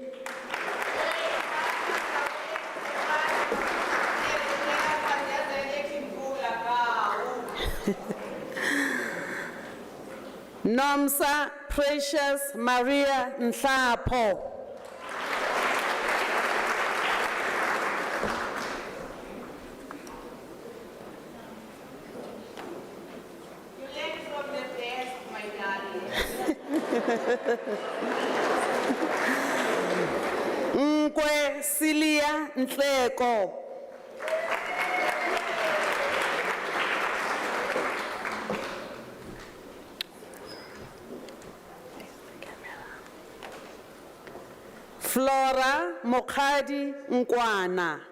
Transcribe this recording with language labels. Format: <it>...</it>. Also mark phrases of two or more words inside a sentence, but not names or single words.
<en>Nomsa Precious Maria Nhlapo. You learn from the best, my darling. Nkwe Silia Nhleko. Flora Mokhadi Nkwana.</en>